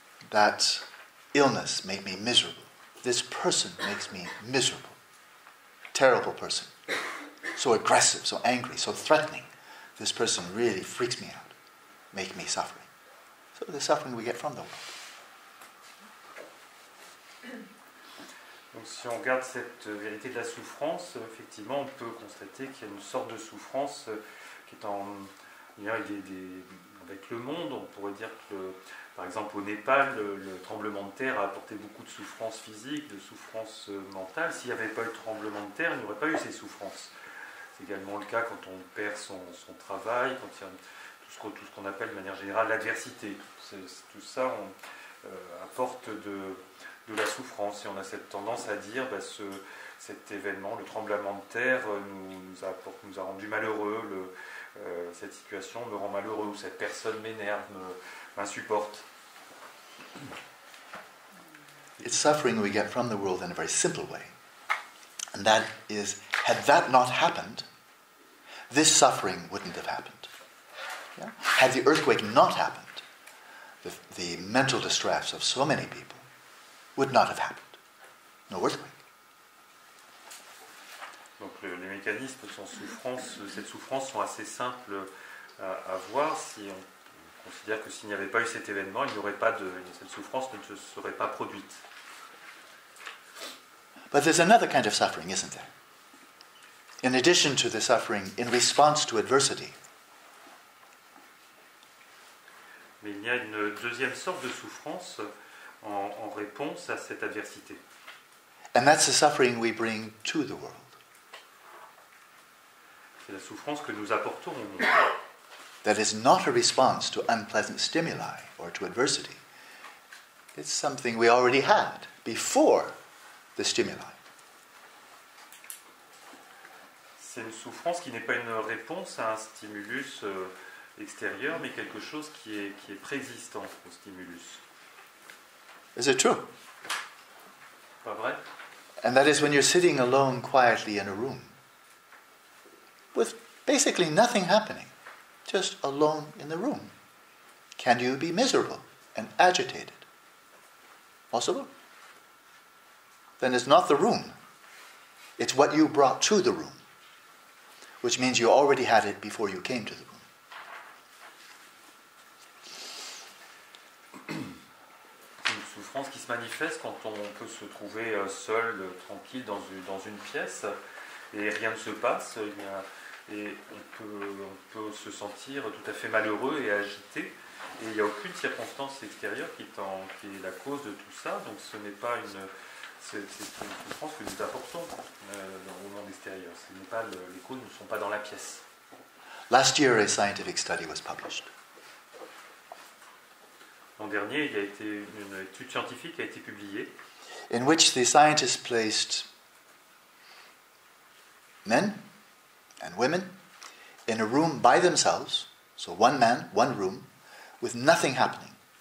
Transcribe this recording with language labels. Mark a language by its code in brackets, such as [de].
[en] That illness made me miserable. This person makes me miserable. Terrible person. So aggressive, so angry, so threatening. This person really freaks me out, make me suffering. So the suffering we get from the world. [fr] Donc si on regarde cette vérité de la souffrance, effectivement, on peut constater qu'il y a une sorte de souffrance qui est en lien avec le monde. On pourrait dire que, par exemple, au Népal, le tremblement de terre a apporté beaucoup de souffrance physique, de souffrance mentale. S'il n'y avait pas eu de tremblement de terre, il n'y aurait pas eu ces souffrances. C'est également le cas quand on perd son travail, quand il y a tout ce qu'on appelle de manière générale l'adversité. Tout ça apporte de la souffrance, et on a cette tendance à dire cet événement, le tremblement de terre nous a rendu malheureux, cette situation me rend malheureux, ou cette personne m'énerve, m'insupporte. [en] It's suffering we get from the world in a very simple way, and that is, had that not happened, this suffering wouldn't have happened. Yeah? Had the earthquake not happened, the mental distress of so many people would not have happened. No earthquake. [fr] Donc les mécanismes sans souffrance, cette souffrance sont assez simples à voir. Si on considère que s'il n'y avait pas eu cet événement, cette souffrance ne se serait pas produite. [en] But there's another kind of suffering, isn't there? In addition to the suffering in response to adversity. [fr] Mais il y a une deuxième sorte de souffrance en réponse à cette adversité. [en] And that's the suffering we bring to the world. [fr] C'est la souffrance que nous apportons au monde. [en] That is not a response to unpleasant stimuli or to adversity. It's something we already had before the stimuli. [fr] C'est une souffrance qui n'est pas une réponse à un stimulus extérieur, mais quelque chose qui est préexistant au stimulus. [en] Is it true? [fr] Pas vrai? [en] And that is when you're sitting alone quietly in a room with basically nothing happening, just alone in the room. Can you be miserable and agitated? Possible? Then it's not the room. It's what you brought to the room, which means you already had it before you came to the room. [fr] Une souffrance qui se manifeste quand on peut se trouver seul, tranquille dans une pièce et rien ne se passe. Et on peut se sentir tout à fait malheureux et agité. Et il n'y a aucune circonstance extérieure qui est la cause de tout ça. Donc ce n'est pas c'est une souffrance que nous apportons au monde extérieur. Les causes ne sont pas dans la pièce. [en] Last year a scientific study was published. [fr] L'an dernier, il y a été une étude scientifique qui a été publiée. [en] In which the scientists placed men and women in a room by themselves, so one man, one room, with nothing happening.